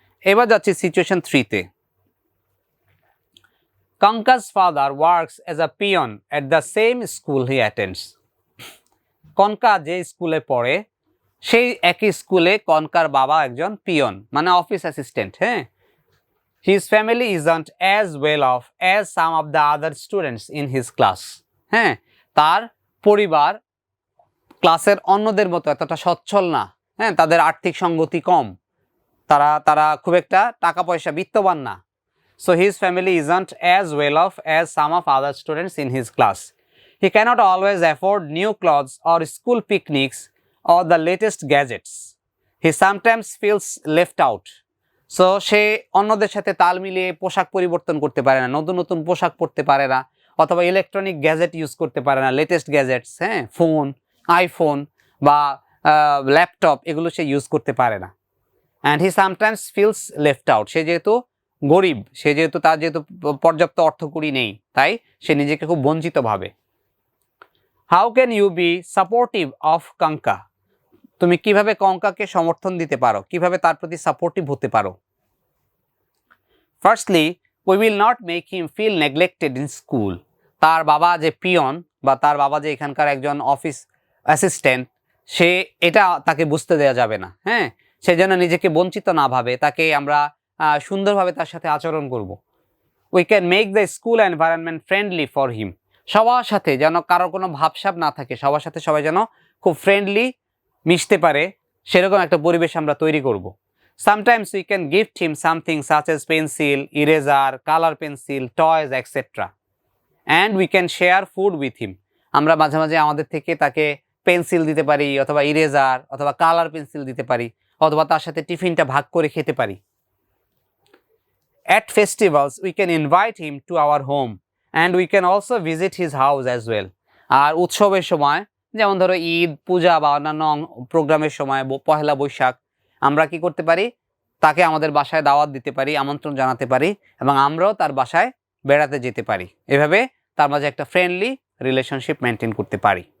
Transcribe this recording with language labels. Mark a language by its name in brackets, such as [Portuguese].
[Bangla] এবার যাচ্ছি situation 3-তে। [English] Kanka's father works as a peon at the same school he attends. [Bangla] Concha যে স্কুলে পড়ে, সেই একই স্কুলে কনকার বাবা একজন পিয়ন, মানে অফিস অ্যাসিস্ট্যান্ট, হ্যাঁ। [English] His family isn't as well off as some of the other students in his class. [Bangla] হ্যাঁ, তার পরিবার ক্লাসের অন্যদের মতো এতটা সচ্ছল না, হ্যাঁ, তাদের আর্থিক সঙ্গতি কম, তারা খুব একটা টাকা পয়সা বিত্তবান না। [English] So his family isn't as well off as some of other students in his class. He cannot always afford new clothes or school picnics or the latest gadgets. He sometimes feels left out. [Bangla] So সে অন্যদের সাথে তাল মিলিয়ে পোশাক পরিবর্তন করতে পারে না, নতুন নতুন পোশাক পরতে পারে না, অথবা ইলেকট্রনিক গ্যাজেট ইউজ করতে পারে না, লেটেস্ট গ্যাজেটস, হ্যাঁ, ফোন, আইফোন বা ল্যাপটপ, এগুলো সে ইউজ করতে পারে না। [English] and he sometimes feels left out, [Bangla] সে যেহেতু গরিব, তার যেহেতু পর্যাপ্ত অর্থকড়ি নেই, তাই সে নিজেকে খুব বঞ্চিত ভাবে। [English] How can you be supportive of Kanka? [Bangla] তুমি কিভাবে কঙ্কাকে সমর্থন দিতে পারো, কিভাবে তার প্রতি সাপোর্টিভ হতে পারো? [English] Firstly, we will not make him feel neglected in school. [Bangla] তার বাবা যে পিয়ন বা তার বাবা যে এখানকার একজন অফিস অ্যাসিস্ট্যান্ট, সে এটা তাকে বুঝতে দেওয়া যাবে না, হ্যাঁ, সে যেন নিজেকে বঞ্চিত না ভাবে, তাকে আমরা সুন্দরভাবে তার সাথে আচরণ করব। [English] We can make the school environment friendly for him. [Bangla] সবার সাথে যেন কারোর কোনো ভাবসাব না থাকে, সবার সাথে সবাই যেন খুব ফ্রেন্ডলি মিশতে পারে, সেরকম একটা পরিবেশ আমরা তৈরি করব। [English] Sometimes we can gift him something such as pencil, eraser, color pencil, toys, etc. And we can share food with him. [Bangla] আমরা মাঝে মাঝে আমাদের থেকে তাকে পেন্সিল দিতে পারি, অথবা ইরেজার, অথবা কালার পেন্সিল দিতে পারি, অথবা তার সাথে টিফিনটা ভাগ করে খেতে পারি। [English] At festivals, we can invite him to our home and we can also visit his house as well. [Bangla] আর উৎসবের সময়, যেমন ধরো ঈদ, পূজা বা অন্যান্য প্রোগ্রামের সময়, পহেলা বৈশাখ, আমরা কি করতে পারি, তাকে আমাদের বাসায় দাওয়াত দিতে পারি, আমন্ত্রণ জানাতে পারি, এবং আমরাও তার বাসায় বেড়াতে যেতে পারি। এভাবে তার মাঝে একটা ফ্রেন্ডলি রিলেশনশিপ মেনটেন করতে পারি।